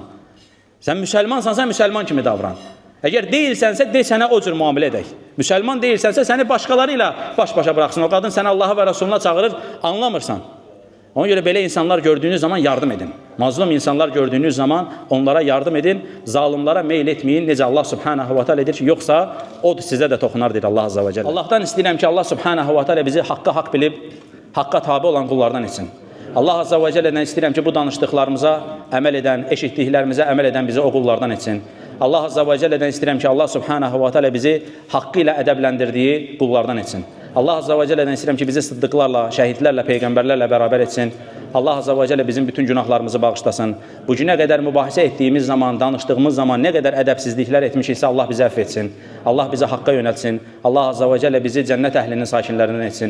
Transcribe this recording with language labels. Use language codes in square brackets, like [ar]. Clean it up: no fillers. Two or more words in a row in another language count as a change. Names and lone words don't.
[az] Sən müsəlmansansa müsəlman kimi davran. Əgər deyilsənsə, de sənə o cür müamilə edək. Müsəlman deyilsənsə, səni başqaları ilə baş-başa bıraxsın. O qadın səni Allaha və Rasuluna çağırır, anlamırsan. Ona görə belə insanlar gördüyünüz zaman yardım edin. Mazlum insanlar gördüyünüz zaman onlara yardım edin. Zalimlara meyl etməyin. Necə Allah [ar] سبحانه وتعالى [az] edir ki, yoxsa o sizə də toxunar, deyir Allah [ar] عز وجل. [az] Allahdan istəyirəm ki, Allah [ar] سبحانه وتعالى [az] bizi haqqa haqq bilib, haqqa tabi olan qullardan etsin. Allah azza və cəllədən istəyirəm ki, bu danışdıqlarımıza əməl edən, eşitdiklərimizə əməl edən bizi o qullardan etsin. Allah azza və cəllədən istəyirəm ki, Allah [ar] سبحانه وتعالى [az] bizi haqqı ilə ədəbləndirdiyi qullardan etsin. Allah azza və cəllədən istəyirəm ki, bizi sıddıqlarla, şəhidlərlə, peyğəmbərlərlə bərabər etsin. Allah [ar] عز وجل [az] bizim bütün günahlarımızı bağışlasın. Bu günə qədər mübahisə etdiyimiz zaman, danışdığımız zaman nə qədər ədəbsizliklər etmişiksə Allah bizi əfv etsin. Allah bizi haqqa yönəltsin. Allah [ar] عز وجل [az] bizi cənnət əhlinin sakinlərindən etsin.